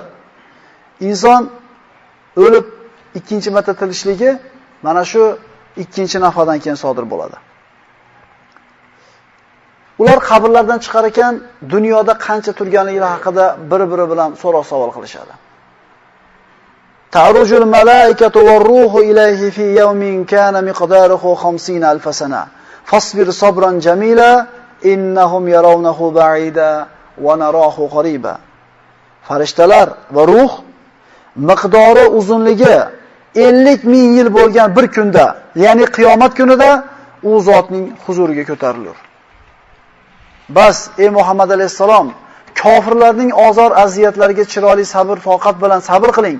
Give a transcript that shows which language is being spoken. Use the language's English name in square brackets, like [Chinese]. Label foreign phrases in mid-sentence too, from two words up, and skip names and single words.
[Uzbek] Inson o'lib ikkinchi marta tirishligi mana shu ikkinchi nafadan keyin sodir bo'ladi. Ular qabrlardan chiqar ekan, dunyoda qancha turganligi haqida bir-biri bilan so'roq savol qilishadi. [Arabic] تعرج الملائكة والروح إليه في يوم كان مقداره 50000 سنة. فاصبر صبرا جميلا إنهم يرونه بعيدا ونراه قريبا. [Uzbek] Farishtalar va ruh miqdori uzunligi 50,000 yil bo'lgan bir kunda, ya'ni qiyomat kunida u zotning huzuriga ko'tarilur. Bas, ey Muhammad alayhisalom, kofirlarning ozor aziyatlariga chiroyli sabr, toqat bilan sabr qiling.